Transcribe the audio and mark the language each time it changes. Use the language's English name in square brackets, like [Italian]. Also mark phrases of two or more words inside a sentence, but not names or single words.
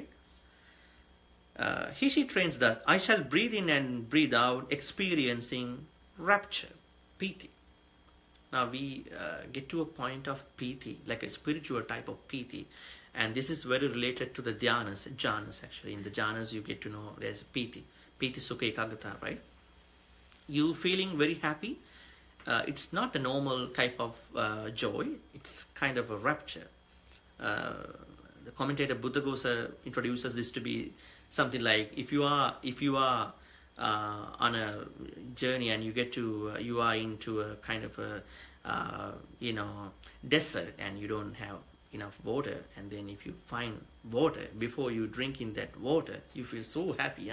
[English] He, she trains thus, I shall breathe in and breathe out, experiencing rapture, piti. Now we get to a point of piti, like a spiritual type of piti. And this is very related to the dhyanas, jhanas actually. In the jhanas you get to know there's [Pali] piti, sukha, ekaggata, [English] right? You feeling very happy. It's not a normal type of joy. It's kind of a rapture. The commentator Buddhaghosa introduces this to be something like if you are on a journey and you are into a kind of a desert and you don't have enough water, and then if you find water, before you drink in that water, you feel so happy.